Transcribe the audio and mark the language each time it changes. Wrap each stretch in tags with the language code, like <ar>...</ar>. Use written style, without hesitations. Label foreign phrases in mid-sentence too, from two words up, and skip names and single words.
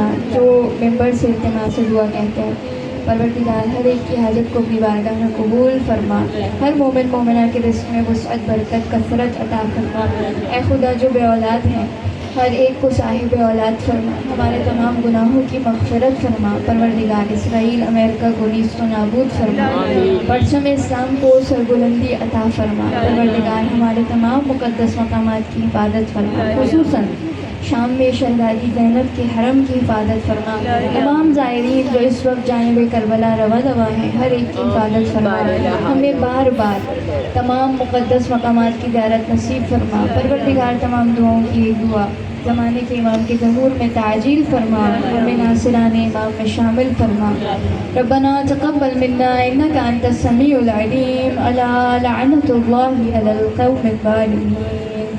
<ur>جو ممبر سے التماس سے دعا کہتے ہیں پروردگار ہر ایک کی حاجت کو اپنی بارگاہ میں قبول فرما. ہر مومن مومنہ کے رزق میں وسعت برکت کثرت عطا فرما. اے خدا جو بے اولاد ہیں ہر ایک کو صاحب اولاد فرما. ہمارے تمام گناہوں کی مغفرت فرما. پروردگار اسرائیل امریکہ کو نیست و نابود فرما. پرچم اسلام کو سربلندی عطا فرما. پروردگار ہمارے تمام مقدس مقامات کی حفاظت فرما، خصوصاً شام میں شہزادی زینب کے حرم کی حفاظت فرما. تمام زائرین جو اس وقت جانب کربلا رواں دوا ہیں ہر ایک کی حفاظت فرما. ہمیں بار بار تمام مقدس مقامات کی زیارت نصیب فرما. پروردگار تمام دعاؤں کی ایک دعا زمانے کے امام کے ظہور میں تعجیل فرما. ہمیں ناصران امام میں شامل فرما.</ur> <ar>ربنا تقبل منا انک انت السمیع العلیم. الا لعنت اللہ علی القوم الظالمین.</ar>